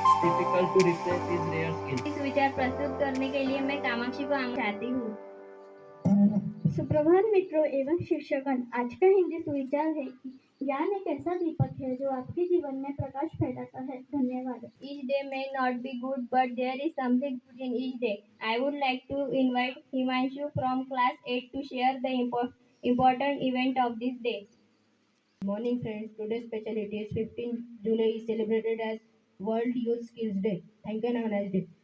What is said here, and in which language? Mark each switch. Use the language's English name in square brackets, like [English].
[English] Difficult to replace his rare skill. [Hindi] इस विचार प्रस्तुत करने के लिए मैं कामाक्षी को चाहती हूँ। सुप्रभात मित्रों एवं शिक्षकगण, आज का हिंदी सुविचार है कि ज्ञान एक ऐसा दीपक है जो आपके जीवन में प्रकाश फैलाता है। धन्यवाद। [English] Each day may not be good, but there is something good in each day. I would like to invite Himanshu from class 8 to share the important event of this day. Morning friends, today's specialty is 15 July is celebrated as World Youth Skills Day. Thank you and have a nice day.